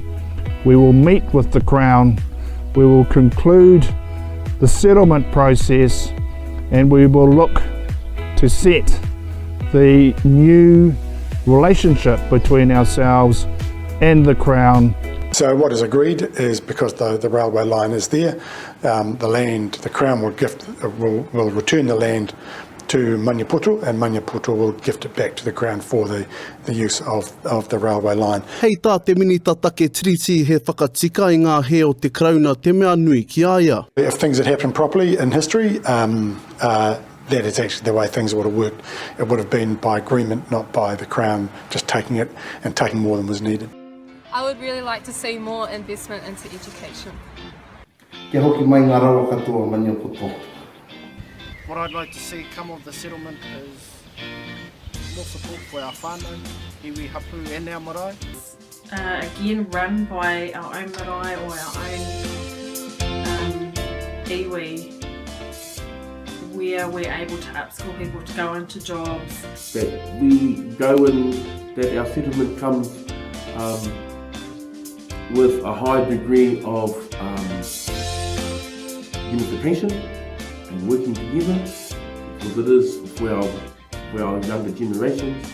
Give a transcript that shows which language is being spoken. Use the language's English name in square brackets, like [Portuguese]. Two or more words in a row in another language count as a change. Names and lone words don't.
[English] We will meet with the Crown, we will conclude the settlement process, and we will look to set the new relationship between ourselves and the Crown. So what is agreed is, because the railway line is there, the Crown will return the land to Maniapoto, and Maniapoto will gift it back to the Crown for the use of the railway line. [Māori] Hei tā te minita take triti he whakatika I ngā he o te krauna te mea nui ki aia. [English] If things had happened properly in history, that is actually the way things would have worked. It would have been by agreement, not by the Crown just taking it and taking more than was needed. I would really like to see more investment into education. [Māori] Kia hoki mai ngā rawa katoa Maniapoto. [English] What I'd like to see come of the settlement is more support for our [Māori] whānau, iwi, hapu [English] and our marae. Again, run by our own marae or our own iwi, where we're able to upskill people to go into jobs. That we go in, that our settlement comes with a high degree of unification and working together, because it is for our younger generations.